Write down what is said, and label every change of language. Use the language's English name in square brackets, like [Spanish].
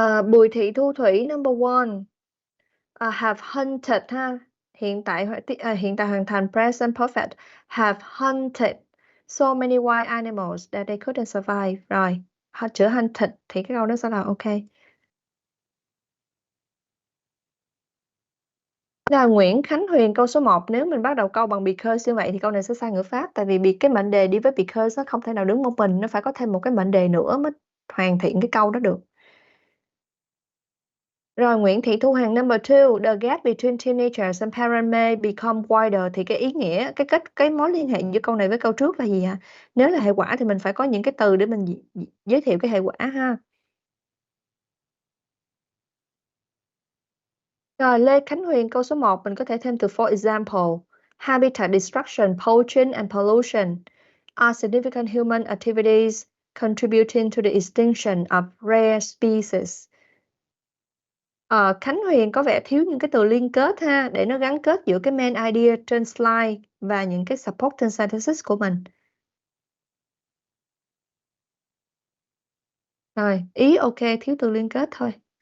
[Vietnamese] Bùi Thị Thu Thủy, number 1. [English] Have hunted [Vietnamese] ha. Hiện tại hoàn thành present perfect. [English] Have hunted so many wild animals that they couldn't survive. [Vietnamese] Rồi, chữ hunted thì cái câu đó sẽ là ok. Rồi Nguyễn Khánh Huyền, câu số 1. Nếu mình bắt đầu câu bằng because như vậy thì câu này sẽ sai ngữ pháp. Tại vì cái mệnh đề đi với because nó không thể nào đứng một mình, nó phải có thêm một cái mệnh đề nữa mới hoàn thiện cái câu đó được. Rồi Nguyễn Thị Thu Hằng, [English] number 2. The gap between teenagers and parents may become wider. [Vietnamese] Thì cái ý nghĩa, cái mối liên hệ giữa câu này với câu trước là gì hả? Nếu là hệ quả thì mình phải có những cái từ để mình giới thiệu cái hệ quả ha. Rồi Lê Khánh Huyền, câu số 1 mình có thể thêm từ for example. [English] Habitat destruction, poaching and pollution are significant human activities contributing to the extinction of rare species. [Vietnamese] Khánh Huyền có vẻ thiếu những cái từ liên kết ha, để nó gắn kết giữa cái main idea trên slide và những cái supporting synthesis của mình. Rồi, ý ok, thiếu từ liên kết thôi.